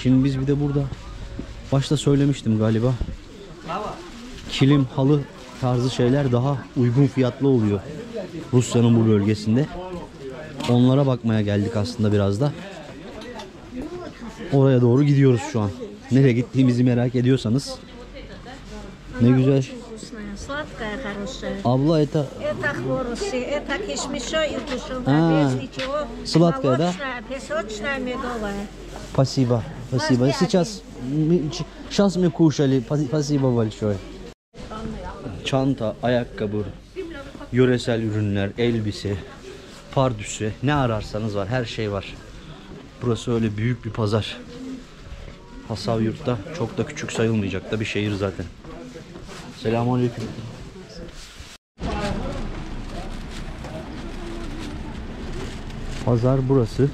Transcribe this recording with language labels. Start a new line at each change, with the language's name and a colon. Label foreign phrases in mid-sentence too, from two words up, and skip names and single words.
Turkish: Şimdi biz bir de burada başta söylemiştim galiba, kilim, halı tarzı şeyler daha uygun fiyatlı oluyor Rusya'nın bu bölgesinde. Onlara bakmaya geldik aslında biraz da. Oraya doğru gidiyoruz şu an. Nereye gittiğimizi merak ediyorsanız. Ne güzel.
Russian: Сладкая, хорошая. Abla это... Это хворосы, это кишмишо и тушеное, А, без ничего. сладкая, да? Молочная, песочная, медовая. Спасибо. Спасибо. Сейчас мы кушали. Спасибо большое.
Turkish: Çanta, ayakkabı, yöresel ürünler, elbise, pardüsü, ne ararsanız var. Her şey var. Burası öyle büyük bir pazar. Hasavjurt'ta çok da küçük sayılmayacak da bir şehir zaten. Selamünaleyküm. Pazar burası.